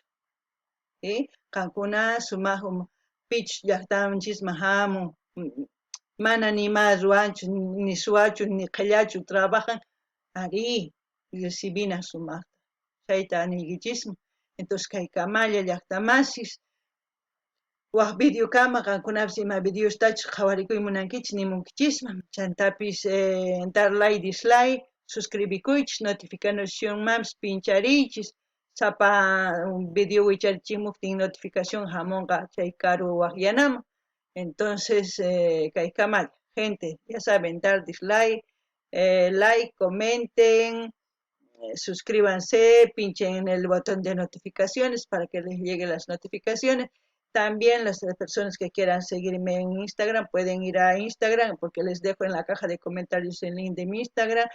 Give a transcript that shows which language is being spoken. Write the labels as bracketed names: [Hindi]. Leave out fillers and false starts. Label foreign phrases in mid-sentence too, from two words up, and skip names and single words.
[Quechua] Qankuna sumaq pichus llaqtanchisman hamun, mana nima ruanchu, ni suwachu, ni qhillachu trabajan, ari recibinan sumaqta. Chayta niykichismun. Entonces kay Kamalla llaqtamasis waq videokama qankunapis ima videostachus qhawarikuyta munankichis nimunkichisman, chantapis dar like, dislike, suscribikuychis, notificacionmanpis pinchariychis, sapa video wicharichimuptin notificación hamunqa chay karu waqyanaman. Entonces kay Kamalla, [Spanish] gente, ya saben, dar dislike, like, comenten, suscríbanse, pinchen en el botón de notificaciones para que les lleguen las notificaciones. También las personas que quieran seguirme en Instagram pueden ir a Instagram porque les dejo en la caja de comentarios el link de mi Instagram.